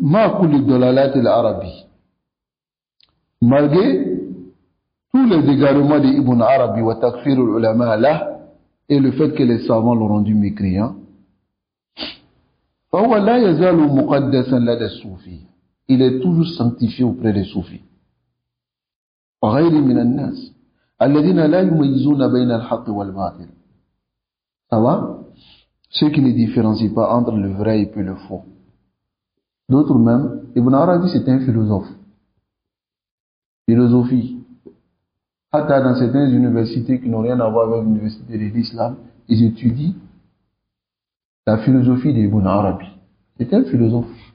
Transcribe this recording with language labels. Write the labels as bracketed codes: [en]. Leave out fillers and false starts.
[ar] ma kulli dalalat al-arabi. [fr] Malgré tous les égarements d'Ibn Arabi [ar] wa takfir al-ulama [fr] là, et le fait que les savants l'ont rendu mécréant, [ar] فهو لا يزال مقدسا لدى الصوفي. [fr] Il est toujours sanctifié auprès des soufis. [ar] وغير من الناس الذين لا يميزون بين الحق والباطل. [fr] Ça va? Ceux qui ne différencient pas entre le vrai et puis le faux. D'autres même, Ibn Arabi c'était un philosophe. Philosophie. Hatta dans certaines universités qui n'ont rien à voir avec l'université de l'islam, ils étudient la philosophie d'Ibn Arabi. C'était un philosophe.